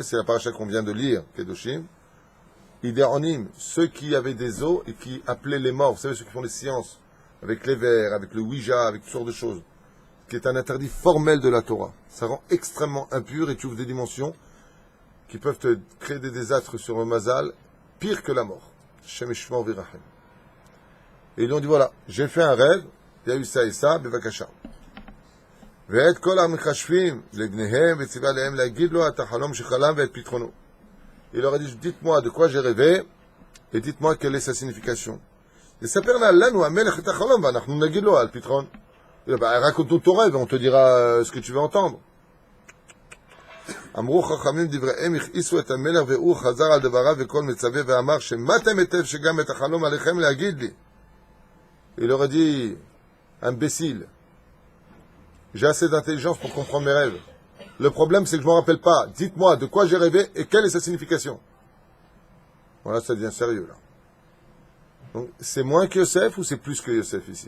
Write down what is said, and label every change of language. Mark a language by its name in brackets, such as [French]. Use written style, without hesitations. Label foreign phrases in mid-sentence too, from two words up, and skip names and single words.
[French] C'est la paracha qu'on vient de lire, Kedoshim. Idéonim, ceux qui avaient des os et qui appelaient les morts, vous savez, ceux qui font les sciences, avec les vers, avec le Ouija, avec toutes sortes de choses, qui est un interdit formel de la Torah. Ça rend extrêmement impur et tu ouvres des dimensions qui peuvent te créer des désastres sur le mazal, pire que la mort. [Hebrew] שם ישמור וירחם. [French] Et ils lui ont dit, voilà, j'ai fait un rêve, il y a eu ça et ça, bevakasha. [Hebrew] ואת כל המחשבים לבניהם וציווה להם להגיד לו את החלום שחלם ואת פתרונו. [French] Il leur a dit, dites-moi de quoi j'ai rêvé et dites-moi quelle est sa signification. [Hebrew] יספר לנו המלך את החלום ואנחנו נגיד לו על פתרון. [French] raconte-nous ton rêve et on te dira ce que tu veux entendre. [Hebrew] אמרו חכמים דבריהם הכעיסו את המלך והוא חזר על דבריו וכל מצווה ואמר שמעתם היטב שגם את החלום עליכם להגיד לי. [French] Il aurait dit, imbécile, j'ai assez d'intelligence pour comprendre mes rêves. Le problème c'est que je ne me rappelle pas. Dites-moi de quoi j'ai rêvé et quelle est sa signification. Voilà, ça devient sérieux là. Donc c'est moins que Yosef ou c'est plus que Yosef ici?